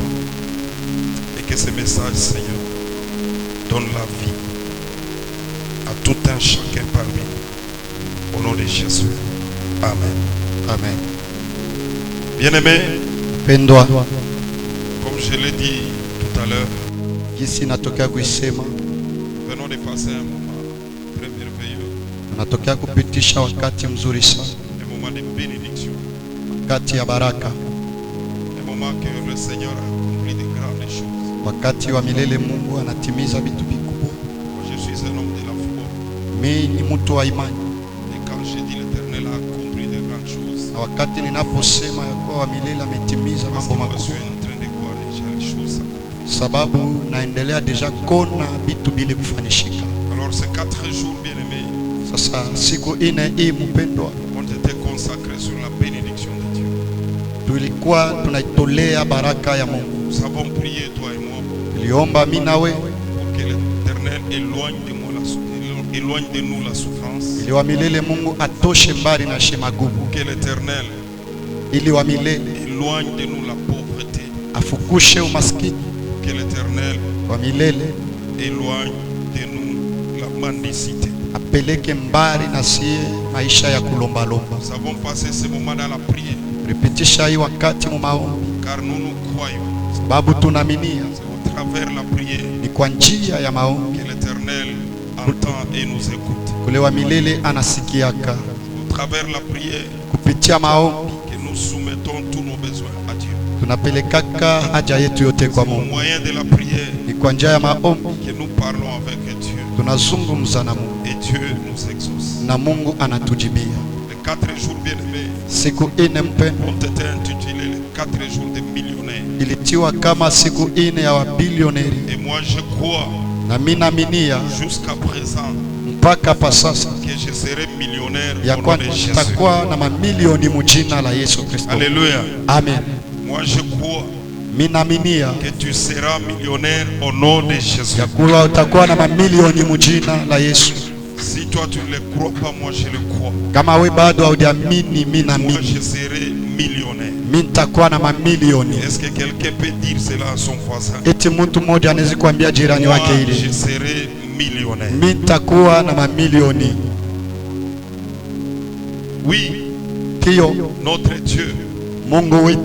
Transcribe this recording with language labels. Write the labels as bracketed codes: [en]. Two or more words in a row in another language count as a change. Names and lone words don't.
[fr] Et que ce message, Seigneur, donne la vie à tout un chacun parmi nous. Au nom de Jésus. Amen. Amen. Bien-aimés, [sw] Pendwa, [fr] comme je l'ai dit tout à l'heure, [sw] jinsi natokea kuisema, [fr] nous venons de passer un moment très merveilleux, [sw] natokea kupitisha wakati mzuri sana, [fr] un moment de bénédiction, [sw] wakati ya baraka, [fr] un moment que le Seigneur a accompli de grandes choses. [sw] wakati wa milele. Mungu anatimiza vitu vikubwa. [fr] Moi, je suis un homme de la foi. [sw] Mimi ni mtu wa imani, [fr] Et quand je dis l'Éternel a accompli de grandes choses, [sw] na wakati ninaposema ya kuwa wa milele ametimiza [fr] parce [sw] mambo [fr] que je suis [sw] makubwa, [fr] en train de voir déjà les choses s'accomplir. [sw] sababu naendelea deja kona vitu bile kufanishika. [fr] Alors ces 4 jours, bien-aimés, [sw] Sasa siku ine hii mpendwa, [fr] ont été consacrés sur la bénédiction de Dieu. [sw] tulikuwa tunaitolea baraka ya Mungu. [fr] Nous avons prié, toi et moi, [sw] Tuliomba mimi nawe [fr] pour que l'Éternel éloigne de nous la souffrance, [sw] ili wa milele Mungu atoshe mbali na shemagumu, [fr] que l'Éternel [sw] ili wa milele [fr] éloigne de nous la pauvreté, [sw] afukushe umaskini, [fr] que l'Éternel [sw] wa milele [fr] éloigne de nous la mendicité. [sw] apeleke mbali na sie maisha ya kulombalomba. [fr] Nous avons passé ce moment dans la prière, [sw] Tulipitisha hii wakati mu maombi, [fr] car nous croyons, [sw] sababu tunaaminia [fr] c'est au travers la prière [sw] ni kwa njia ya maombi [fr] que l'Éternel entend et nous écoute. [sw] kule wa milele anasikiaka. [fr] Au travers la prière [sw] Kupitia maombi [fr] que nous soumettons tous nos besoins à Dieu. [sw] tunapelekaka haja yetu yote kwa [fr] Au [sw] Mungu. [fr] moyen de la prière [sw] Ni kwa njia ya maombi [fr] que nous parlons avec Dieu [sw] tunazungumza na Mungu [fr] et Dieu nous exauce. [sw] na Mungu anatujibia. [fr] Les 4 jours bien-aimés [sw] Siku ine mpendwa [fr] ont été intitulés les 4 jours des millionnaires. [sw] ilitiwa kama siku ine ya wabilioneri, [fr] Et moi je crois [sw] na mimi naaminia [fr] jusqu'à présent [sw] mpaka pa sasa [fr] que je serai millionnaire [sw] ya [fr] au nom [sw] kwamba [fr] de Jésus. [sw] tutakuwa na mamilioni mujina la Yesu Kristo. [fr] Alléluia. Amen. Moi je crois [sw] Mimi naaminia [fr] que tu seras millionnaire au nom de Jésus. [sw] ya kuwa utakuwa na mamilioni mujina la Yesu. [fr] Si toi tu ne le crois pas, moi je le crois. [sw] Kama we bado haujaamini, mimi [fr] Moi je [sw] naamini [fr] serai millionnaire. [sw] mimi nitakuwa na mamilioni. [fr] Est-ce que quelqu'un peut dire cela à son voisin? [sw] Eti mtu mmoja anaweza kuambia jirani [fr] Moi [sw] wake [fr] je [sw] ile, [fr] serai millionnaire. [sw] mimi nitakuwa na mamilioni. [fr] Oui, [sw] Hiyo [fr] notre Dieu [sw] Mungu wetu